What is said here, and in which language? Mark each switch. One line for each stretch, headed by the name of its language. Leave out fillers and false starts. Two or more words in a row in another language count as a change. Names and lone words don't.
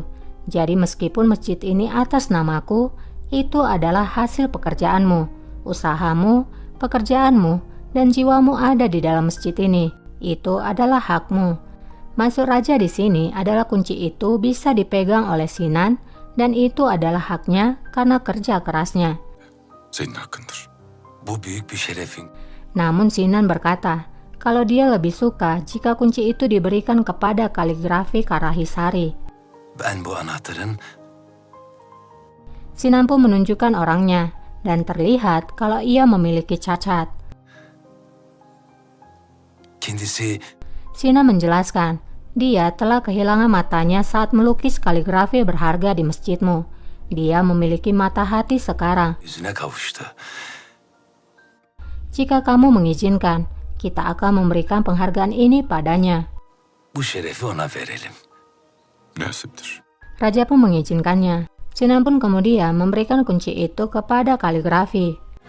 Indonesian: Jadi meskipun masjid ini atas namaku, itu adalah hasil pekerjaanmu. Usahamu, pekerjaanmu, dan jiwamu ada di dalam masjid ini. Itu adalah hakmu. Maksud raja di sini adalah kunci itu bisa dipegang oleh Sinan dan itu adalah haknya karena kerja kerasnya.
Turkish: senin hakkındır. Bu büyük bir şerefin.
Indonesian: Namun Sinan berkata, kalau dia lebih suka jika kunci itu diberikan kepada kaligrafi Karahisari.
Turkish: Ben bu anahtarın
Indonesian: Sinan pun menunjukkan orangnya dan terlihat kalau ia memiliki cacat.
Turkish: kendisi
Indonesian: Sinan menjelaskan, dia telah kehilangan matanya saat melukis kaligrafi berharga di masjidmu. Dia memiliki mata hati sekarang.
Turkish: yüzüne kavuştu.
Indonesian: Jika kamu mengizinkan, kita akan memberikan penghargaan ini padanya.
Turkish: Bu şerefi ona verelim. Nasiptir.
Indonesian: Raja pun mengizinkannya. Sinan pun kemudian memberikan kunci itu kepada kaligrafi.